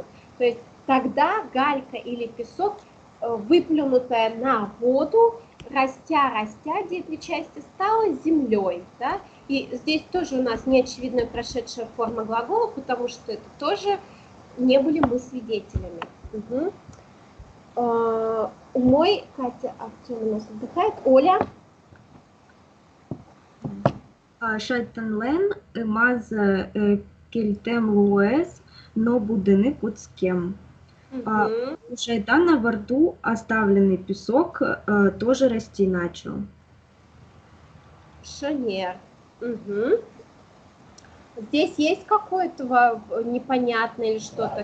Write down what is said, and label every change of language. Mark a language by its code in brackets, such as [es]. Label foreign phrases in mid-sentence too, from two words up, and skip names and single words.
[ru] То есть тогда галька или песок, выплюнутая на воду, растя, две части, стала землей, да? И здесь тоже у нас неочевидная прошедшая форма глагола, потому что это тоже не были мы свидетелями. Угу. Мой, Катя, Артем у нас отдыхает. Оля. [udm] Шайтанлен маз кельтем луэс, но будинок куцкем. [ru] У шайтана во рту оставленный песок тоже расти начал. [udm] Шонер. Угу. [ru] Здесь есть какое-то непонятное или что-то.